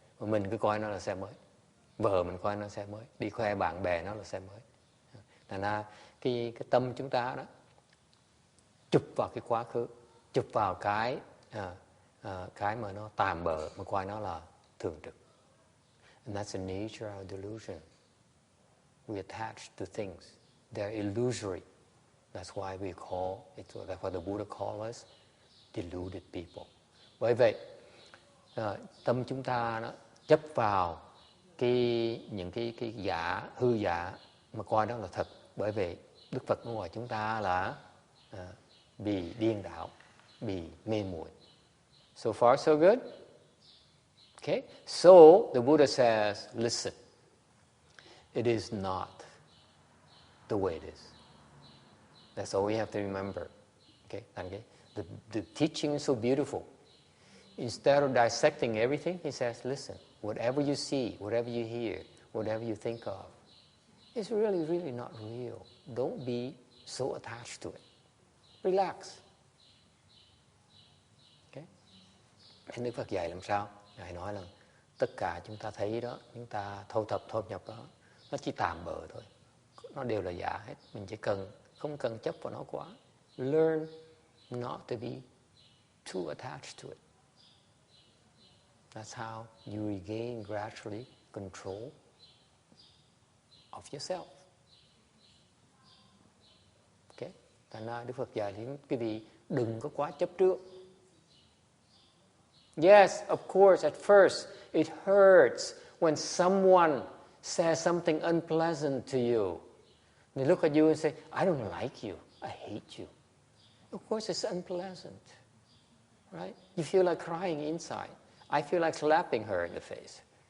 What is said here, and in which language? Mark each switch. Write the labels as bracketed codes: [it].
[vi] Mà mình cứ coi nó là xe mới. Vợ mình coi nó là xe mới. Đi khoe bạn bè nó là xe mới. Thành ra cái tâm chúng ta đó chụp vào cái quá khứ, chụp vào cái mà nó tạm bợ, mà coi nó là thường trực. [en] And that's the nature of delusion. We attach to things. They're illusory. That's why we call it, that's why the Buddha called us deluded people. [vi] Bởi vậy, tâm chúng ta nó chấp vào những cái giả, hư giả mà coi đó là thật. Bởi vậy, Đức Phật nói chúng ta là bị điên đảo, bị mê muội. [en] So far, so good? Okay? So, the Buddha says, listen, it is not the way it is. That's all we have to remember. Okay? The teaching is so beautiful. Instead of dissecting everything, he says, listen, whatever you see, whatever you hear, whatever you think of, it's really, really not real. Don't be so attached to it. Relax. [vi] Okay? Thế Đức Phật dạy làm sao? Ngài nói là tất cả chúng ta thấy đó, chúng ta thâu nhập đó, nó chỉ tạm bợ thôi. Nó đều là giả hết. Mình chỉ không cần chấp vào nó quá. [en] Learn not to be too attached to it. That's how you regain gradually control of yourself. Okay? [vi] Thành ra Đức Phật dạy đến quý vị đừng có quá chấp trước. [en] Yes, of course, at first it hurts when someone says something unpleasant to you. They look at you and say, I don't like you, I hate you. Of course it's unpleasant, right? You feel like crying inside. I feel like slapping her in the face.